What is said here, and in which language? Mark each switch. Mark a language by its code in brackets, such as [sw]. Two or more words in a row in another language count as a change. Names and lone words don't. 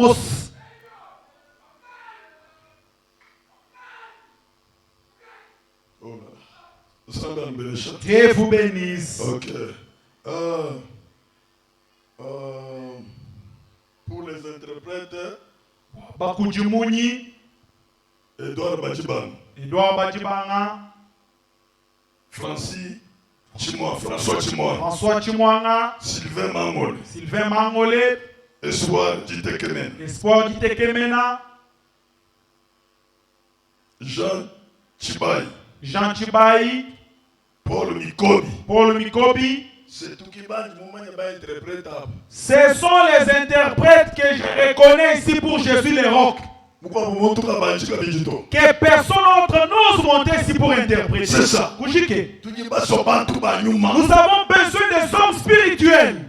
[fr] Dieu vous bénisse. Ok. Pour les interprètes, Edouard Badjibanga, François Chimoanga, Sylvain Mangolé, Espoir Ditekemena, Jean Chibayi, Paul Mikobi. C'est tout qui va interprétable. Ce sont les interprètes que je reconnais ici pour Jésus les rocs. Que personne d'autre n'ose monter ici pour interpréter. C'est ça. Nous avons besoin des hommes spirituels.